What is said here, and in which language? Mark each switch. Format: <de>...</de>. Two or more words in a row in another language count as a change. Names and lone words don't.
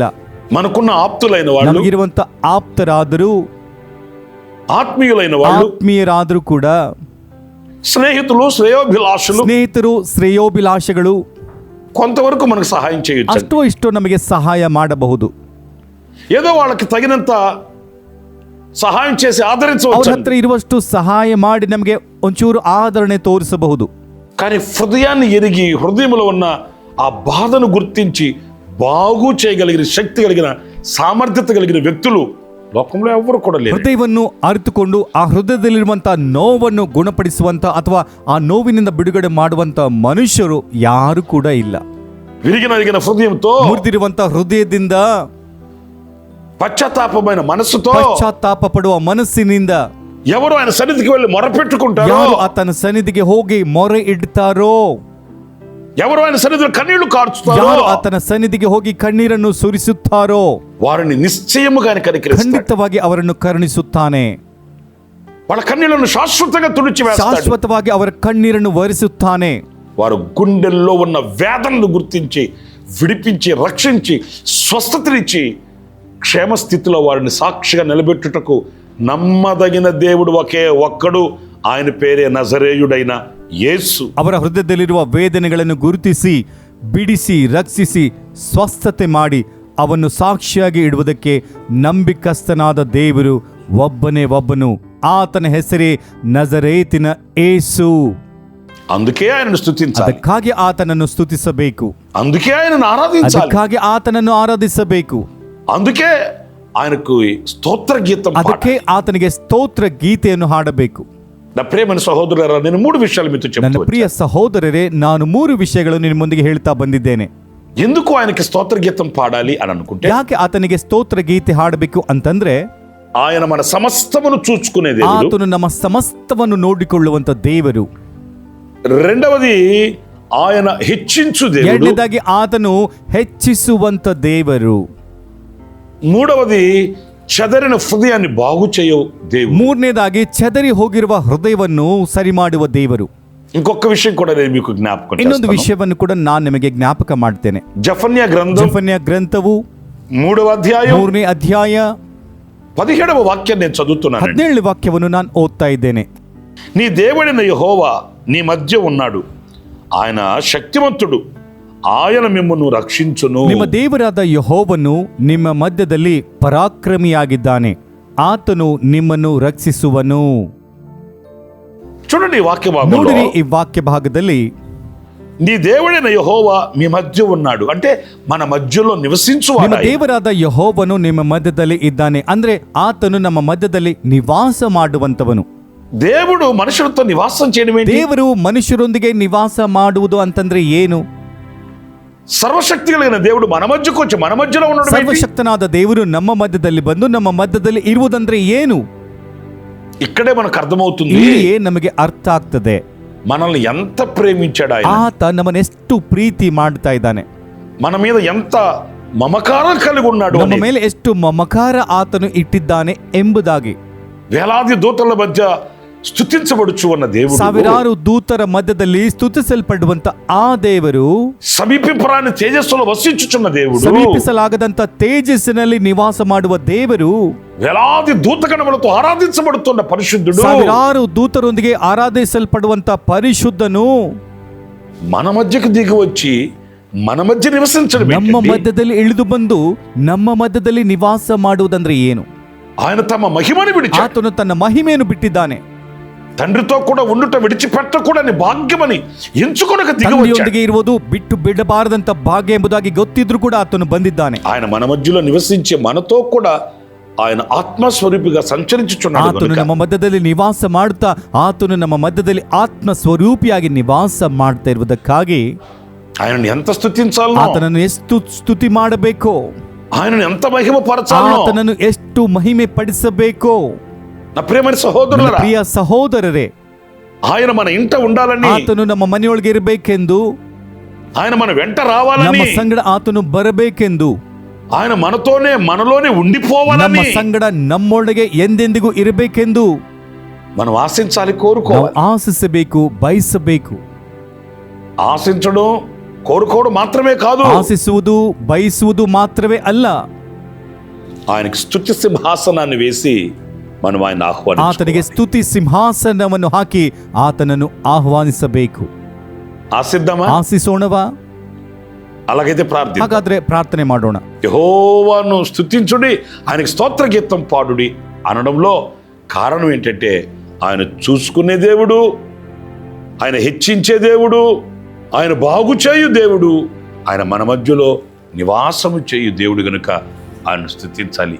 <te>మనకున్న ఆప్తులైన వాళ్ళు,</te> <kn>ನಮಗಿರುವಂತ ಆಪ್ತರಾದರೂ,</kn> <te>ఆత్మీయులైన వాళ్ళు,</te> <kn>ಆತ್ಮೀಯರಾದರೂ ಕೂಡ,</kn> <te>స్నేహితులు, శ్రేయోభిలాషులు</te> <kn>ಸ್ನೇಹಿತರು, ಶ್ರೇಯೋಭಿಲಾಷಗಳು</kn> <te>కొంతవరకు మనకు సహాయం చేయొచ్చు.</te> <kn>ಅಷ್ಟೋ ಇಷ್ಟೋ ನಮಗೆ ಸಹಾಯ ಮಾಡಬಹುದು.</kn> <te>ఏదో వాళ్ళకి తగినంత సహాయం చేసి</te> <kn>ಅವ್ರ</kn> <te>ఆదరించవచ్చు.</te> <kn>ಹತ್ರ ಇರುವಷ್ಟು ಸಹಾಯ ಮಾಡಿ ನಮಗೆ ಒಂಚೂರು ಆದರಣೆ ತೋರಿಸಬಹುದು.</kn> <te>కానీ హృదయాన్ని ఎరిగి హృదయంలో ఉన్న ఆ బాధను గుర్తించి బాగు చేయగలిగిన శక్తి కలిగిన సామర్థ్యత కలిగిన వ్యక్తులు లోకంలో ఎవరు కూడా లేరు.</te> <kn>ಹೃದಯವನ್ನು ಅರಿತುಕೊಂಡು ಆ ಹೃದಯದಲ್ಲಿರುವಂತಹ ನೋವನ್ನು ಗುಣಪಡಿಸುವಂತ ಅಥವಾ ಆ ನೋವಿನಿಂದ ಬಿಡುಗಡೆ ಮಾಡುವಂತ ಮನುಷ್ಯರು ಯಾರು ಕೂಡ ಇಲ್ಲ.</kn> <te>విరిగిన హృదయంతో,</te> <kn>ಮುರಿದಿರುವಂತ ಹೃದಯದಿಂದ,</kn> <te>పశ్చాత్తాపమైన మనస్సుతో</te> <kn>ಪಶ್ಚಾತ್ತಾಪ ಪಡುವ ಮನಸ್ಸಿನಿಂದ</kn> <te>ఎవరు ఆయన సన్నిధికి వెళ్ళి మొరపెట్టుకుంటారో,</te> <kn>ಯಾರು ಆತನ ಸನ್ನಿಧಿಗೆ ಹೋಗಿ ಮೊರೆ ಇಡ್ತಾರೋ,</kn> <te>ఎవరు ఆయన సన్నిధిలో కన్నీళ్లు కార్చుతారో,</te> <kn>ಯಾರು ಆತನ ಸನ್ನಿಧಿಗೆ ಹೋಗಿ ಕಣ್ಣೀರನ್ನು ಸುರಿಸುತ್ತಾರೋ</kn> <te>వారిని నిశ్చయముగా కనికరిస్తాడు.</te> <kn>ಖಂಡಿತವಾಗಿ ಅವರನ್ನು ಕರುಣಿಸುತ್ತಾನೆ.</kn> <te>వాళ్ళ కన్నీళ్లను శాశ్వతంగా తుడిచివేస్తాడు.</te> <kn>ಶಾಶ್ವತವಾಗಿ ಅವರ ಕಣ್ಣೀರನ್ನು ಒರೆಸುತ್ತಾನೆ.</kn> <te>వారు గుండెల్లో ఉన్న వేదనను గుర్తించి విడిపించి రక్షించి స్వస్థతనిచ్చి క్షేమ స్థితిలో వారిని సాక్షిగా నిలబెట్టుటకు నమ్మదగిన దేవుడు ఒకే ఒక్కడు, ఆయన పేరే నజరేయుడైన యేసు.</te> <kn>ಅವರ ಹೃದಯದಲ್ಲಿರುವ ವೇದನೆಗಳನ್ನು ಗುರುತಿಸಿ, ಬಿಡಿಸಿ, ರಕ್ಷಿಸಿ, ಸ್ವಸ್ಥತೆ ಮಾಡಿ ಅವನ್ನು ಸಾಕ್ಷಿಯಾಗಿ ಇಡುವುದಕ್ಕೆ ನಂಬಿಕಸ್ಥನಾದ ದೇವರು ಒಬ್ಬನೇ ಒಬ್ಬನು. ಆತನ ಹೆಸರೇ ನಜರೇತಿನ ಯೇಸು.</kn> <te>అందుకే ఆయనను స్తుతించాలి,</te> <kn>ಅದಕ್ಕಾಗಿ ಆತನನ್ನು ಸ್ತುತಿಸಬೇಕು,</kn> <te>అందుకే ఆయనను ఆరాధించాలి,</te> <kn>ಅದಕ್ಕಾಗಿ ಆತನನ್ನು ಆರಾಧಿಸಬೇಕು,</kn> <te>అందుకే ఆయనకు స్తోత్ర గీతం</te> <kn>ಅದಕ್ಕೆ ಆತನಿಗೆ ಸ್ತೋತ್ರ ಗೀತೆಯನ್ನು ಹಾಡಬೇಕು.</kn> <te>నా ప్రియమైన సహోదరులారా, నేను 3 విషయాలు మీతో</te> <kn>ನನ್ನ</kn> <te>చెప్తాను.</te> <kn>ಪ್ರಿಯ ಸಹೋದರರೇ, ನಾನು 3 ವಿಷಯಗಳನ್ನು ನಿಮ್ಮ ಮುಂದಿಗೆ ಹೇಳ್ತಾ ಬಂದಿದ್ದೇನೆ.</kn> <te>ఎందుకు ఆయనకి స్తోత్ర గీతం పాడాలి అని అనుకుంటే,</te> <kn>ಯಾಕೆ ಆತನಿಗೆ ಸ್ತೋತ್ರ ಗೀತೆ ಹಾಡಬೇಕು ಅಂತಂದ್ರೆ,</kn> <te>ఆయన మన సమస్తమును చూసుకునే దేవుడు.</te> <kn>ಆತನು ನಮ್ಮ ಸಮಸ್ತವನ್ನು ನೋಡಿಕೊಳ್ಳುವಂತ ದೇವರು.</kn> <te>రెండవది ఆయన హెచ్చించు దేవుడు.</te> <kn>ಎರಡನೇದಾಗಿ ಆತನು ಹೆಚ್ಚಿಸುವಂತ ದೇವರು.</kn> <te>మూడవది చెదరిన హృదయాన్ని బాగు చేయు దేవుడు.</te> <kn>ಮೂರನೇದಾಗಿ చెదరి ಹೋಗಿರುವ ಹೃದಯವನ್ನು ಸರಿ ಮಾಡುವ ದೇವರು.</kn> <te>ఇంకొక విషయం కూడా నేను మీకు జ్ఞాపకం</te> <kn>ಇನ್ನೊಂದು</kn> <te>చేస్తాను.</te> <kn>ವಿಷಯವನ್ನು ಕೂಡ ನಾನು ನಿಮಗೆ ಜ್ಞಾಪಕ ಮಾಡ್ತೇನೆ.</kn> <te>జఫన్యా గ్రంథం</te> <kn>ಜಫನ್ಯ ಗ್ರಂಥವು</kn> <te>3వ అధ్యాయం</te> <kn>3ನೇ ಅಧ್ಯಾಯ</kn> <te>17వ వాక్యం నేను చదువుతున్నాను.</te> <kn>17ನೇ ವಾಕ್ಯವನ್ನು ನಾನು ಓದ್ತಾ ಇದ್ದೇನೆ.</kn> <te>నీ దేవుడైన యెహోవా నీ మధ్య ఉన్నాడు, ఆయన శక్తివంతుడు, ఆయన మిమ్మును రక్షించును.</te> <kn>ನಿಮ್ಮ ದೇವರಾದ ಯೆಹೋವನು ನಿಮ್ಮ ಮಧ್ಯದಲ್ಲಿ ಪರಾಕ್ರಮಿಯಾಗಿದ್ದಾನೆ, ಆತನು ನಿಮ್ಮನ್ನು ರಕ್ಷಿಸುವನು.</kn> <te>చూడండి ఈ వాక్య భాగంలో,</te> <kn>ನೋಡಿರಿ ಈ ವಾಕ್ಯ ಭಾಗದಲ್ಲಿ,</kn> <te>నీ దేవుడైన యెహోవా మీ మధ్య ఉన్నాడు అంటే మన మధ్యలో</te> <kn>ನಿಮ್ಮ</kn> <te>నివసించువాడు.</te> <kn>ದೇವರಾದ ಯೆಹೋವನು ನಿಮ್ಮ ಮಧ್ಯದಲ್ಲಿ ಇದ್ದಾನೆ ಅಂದ್ರೆ ಆತನು ನಮ್ಮ ಮಧ್ಯದಲ್ಲಿ ನಿವಾಸ ಮಾಡುವಂತವನು.</kn> <te>దేవుడు మనుషులతో నివాసం చేయడం ఏంటి?</te> <kn>ದೇವರು ಮನುಷ್ಯರೊಂದಿಗೆ ನಿವಾಸ ಮಾಡುವುದು ಅಂತಂದ್ರೆ ಏನು?</kn> <te>సర్వశక్తి కలిగిన దేవుడు మన మధ్యకు వచ్చి మన మధ్యలో ఉండడం ఏంటి?</te> <kn>ಸರ್ವಶಕ್ತನಾದ ದೇವರು ನಮ್ಮ ಮಧ್ಯದಲ್ಲಿ ಬಂದು ನಮ್ಮ ಮಧ್ಯದಲ್ಲಿ ಇರುವುದಂದ್ರೆ ಏನು?</kn> <te>ఇక్కడే మనకు అర్థమవుతుంది</te> <kn>ಇಲ್ಲಿಯೇ ನಮಗೆ ಅರ್ಥ ಆಗ್ತದೆ</kn> <te>మనల్ని ఎంత ప్రేమించాడు ఆయన,</te> <kn>ಆತ ನಮ್ಮನ್ನೆಷ್ಟು ಪ್ರೀತಿ ಮಾಡ್ತಾ ಇದ್ದಾನೆ,</kn> <te>మన మీద ఎంత మమకారం కలిగి ఉన్నాడు</te> <kn>ನಮ್ಮ</kn> <te>అని.</te> <kn>ಮೇಲೆ ಎಷ್ಟು ಮಮಕಾರ ಆತನು ಇಟ್ಟಿದ್ದಾನೆ ಎಂಬುದಾಗಿ.</kn> <te>వేలాది దూతల మధ్య స్తుతించబడుచు ఉన్న దేవుడు,</te> <kn>ಸಾವಿರಾರು ದೂತರ ಮಧ್ಯದಲ್ಲಿ ಸ್ತುತಿಸಲ್ಪಡುವಂತ ಆ ದೇವರು,</kn> <te>సమీపింపరాని తేజస్సులో వసించుచున్న దేవుడు,</te> <kn>ಸಮೀಪಿಸಲಾಗದಂತ ತೇಜಸ್ಸಿನಲ್ಲಿ ನಿವಾಸ ಮಾಡುವ ದೇವರು,</kn> <te>వేలాది దూతగణములతో ఆరాధించబడుతున్న పరిశుద్ధుడు,</te> <kn>ಸಾವಿರಾರು ದೂತರೊಂದಿಗೆ ಆರಾಧಿಸಲ್ಪಡುವಂತ ಪರಿಶುದ್ಧನು</kn> <te>మన మధ్యకు దిగి వచ్చి మన మధ్య నివసించడం</te> <kn>ನಮ್ಮ</kn> <te>ఏంటండి?</te> <kn>ಮಧ್ಯದಲ್ಲಿ ಇಳಿದು ಬಂದು ನಮ್ಮ ಮಧ್ಯದಲ್ಲಿ ನಿವಾಸ ಮಾಡುವುದಂದ್ರೆ ಏನು?</kn> <te>ఆయన తమ మహిమని విడిచి</te> <kn>ಆತನು ತನ್ನ ಮಹಿಮೆಯನ್ನು ಬಿಟ್ಟಿದ್ದಾನೆ.</kn> <te>తండ్రితో కూడా ఉండుట విడిచిపెట్టకూడని భాగ్యమని ఎంచుకొనక దిగి వచ్చాడు.</te> <kn>ತಂದೆಯೊಂದಿಗೆ ಇರುವುದು ಬಿಟ್ಟು ಬಿಡಬಾರದಂತ ಭಾಗ್ಯ ಎಂಬುದಾಗಿ ಗೊತ್ತಿದ್ರು ಕೂಡ ಆತನು ಬಂದಿದ್ದಾನೆ.</kn> <te>ఆయన మన మధ్యలో నివసించే మనతో కూడా ఆయన ఆత్మస్వరూపిగా సంచరించుచున్నాడు</te> <kn>ಆತನು</kn> <te>గనుక</te> <kn>ನಮ್ಮ ಮಧ್ಯದಲ್ಲಿ ನಿವಾಸ ಮಾಡುತ್ತಾ ಆತನು ನಮ್ಮ ಮಧ್ಯದಲ್ಲಿ ಆತ್ಮ ಸ್ವರೂಪಿಯಾಗಿ ನಿವಾಸ ಮಾಡ್ತಾ ಇರುವುದಕ್ಕಾಗಿ</kn> <te>ఆయనను ఎంత స్తుతించాలనో,</te> <kn>ಆತನನ್ನು ಎಷ್ಟು ಸ್ತುತಿ ಮಾಡಬೇಕೋ,</kn> <te>ఆయనను ఎంత మహిమపరచాలనో,</te> <kn>ಆತನನ್ನು ಎಷ್ಟು ಮಹಿಮೆ ಪಡಿಸಬೇಕೋ.</kn> <te>నా ప్రియమైన సహోదరులారా,</te> <kn>ಪ್ರಿಯ ಸಹೋದರರೇ,</kn> <te>ఆయన మన ఇంట ఉండాలని,</te> <kn>ಆತನು ನಮ್ಮ ಮನೆಯೊಳಗೆ ಇರಬೇಕೆಂದು,</kn> <te>ఆయన మన వెంట</te> <kn>ನಮ್ಮ</kn> <te>రావాలని,</te> <kn>ಸಂಗಡ ಆತನು ಬರಬೇಕೆಂದು,</kn> <te>ఆయన మనలోనే</te> <kn>ನಮ್ಮ</kn> <te>ఉండిపోవాలని</te> <kn>ಸಂಗಡ ನಮ್ಮೊಳಗೆ ಎಂದೆಂದಿಗೂ ಇರಬೇಕೆಂದು</kn> <te>మనం ఆశించాలి,</te> <kn>ನಾವು</kn> <te>కోరుకోవాలి.</te> <kn>ಆಶಿಸಬೇಕು, ಬಯಸಬೇಕು.</kn> <te>ఆశించడం కోరుకోవడం మాత్రమే కాదు,</te> <kn>ಆಶಿಸುವುದು ಬಯಸುವುದು ಮಾತ್ರವೇ ಅಲ್ಲ,</kn> <te>ఆయనకి స్తుతి సింహాసనాన్ని వేసి మనం ఆయన</te> <kn>ಆತನಿಗೆ</kn> <te>ఆహ్వానించాలి.</te> <kn>ಸ್ತುತಿ ಸಿಂಹಾಸನವನ್ನು ಹಾಕಿ ಆತನನ್ನು ಆಹ್ವಾನಿಸಬೇಕು.</kn> <te>ఆశిద్దామా?</te> <kn>ಆಶಿಸೋಣವಾ?</kn> <te>అలాగైతే ప్రార్థిద్దాం.</te> <kn>ಹಾಗಾದ್ರೆ ಪ್ರಾರ್ಥನೆ ಮಾಡೋಣ.</kn> <te>యెహోవాను స్తుతించుడి, ఆయనకి స్తోత్ర గీతం పాడుడి అనడంలో కారణం ఏంటంటే ఆయన చూసుకునే దేవుడు, ఆయన హెచ్చించే దేవుడు, ఆయన బాగు చేయు దేవుడు, ఆయన మన మధ్యలో నివాసము చేయు దేవుడు గనుక ఆయన స్తుతించాలి.</te>